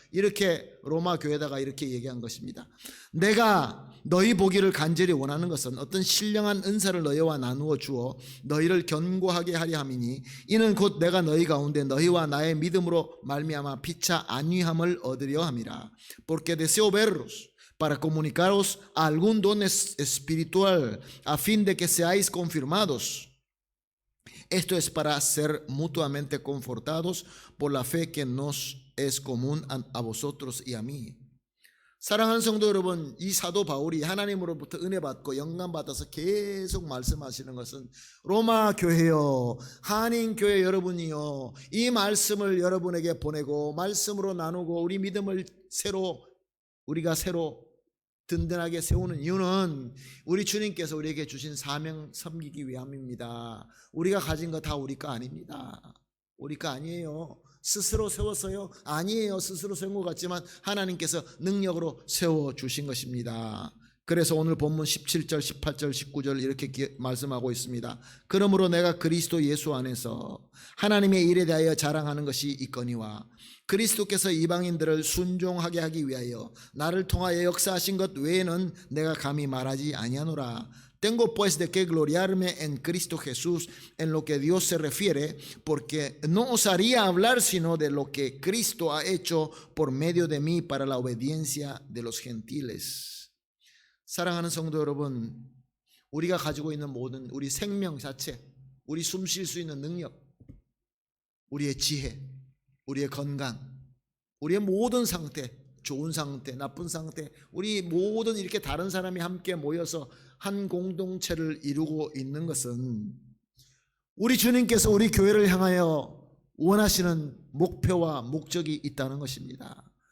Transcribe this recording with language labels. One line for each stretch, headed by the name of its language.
Korean: 이렇게 로마 교회다가 이렇게 얘기한 것입니다. 내가 너희 보기를 간절히 원하는 것은 어떤 신령한 은사를 너희와 나누어 주어 너희를 견고하게 하려 함이니 이는 곧 내가 너희 가운데 너희와 나의 믿음으로 말미암아 피차 안위함을 얻으려 함이라.
Spanish: Porque deseo verlos para comunicaros algún don espiritual a fin de que seáis confirmados. Esto es para ser mutuamente confortados por la fe que nos es común a vosotros y a mí.
Korean: 사랑하는 성도 여러분, 이 사도 바울이 하나님으로부터 은혜 받고 영감 받아서 계속 말씀하시는 것은 로마 교회요, 한인 교회 여러분이요, 이 말씀을 여러분에게 보내고 말씀으로 나누고 우리 믿음을 우리가 새로 든든하게 세우는 이유는 우리 주님께서 우리에게 주신 사명 섬기기 위함입니다. 우리가 가진 거 다 우리 거 아닙니다. 우리 거 아니에요. 스스로 세웠어요? 아니에요. 스스로 세운 것 같지만 하나님께서 능력으로 세워주신 것입니다. 그래서 오늘 본문 17절, 18절, 19절 이렇게 말씀하고 있습니다. 그러므로 내가 그리스도 예수 안에서 하나님의 일에 대하여 자랑하는 것이 있거니와 그리스도께서 이방인들을 순종하게 하기 위하여 나를 통하여 역사하신 것 외에는 내가 감히 말하지 아니하노라.
Spanish: Tengo pues de qué gloriarme en Cristo Jesús en lo que Dios se refiere, porque no osaría hablar sino de lo que Cristo ha hecho por medio de mí para la obediencia de los gentiles.
Korean: 사랑하는 성도 여러분, 우리가 가지고 있는 모든 우리 생명 자체, 우리 숨 쉴 수 있는 능력, 우리의 지혜, 우리의 건강, 우리의 모든 상태, 좋은 상태, 나쁜 상태, 우리 모든 이렇게 다른 사람이 함께 모여서 한 공동체를 이루고 있는 것은 우리 주님께서 우리 교회를 향하여 원하시는 목표와 목적이 있다는 것입니다.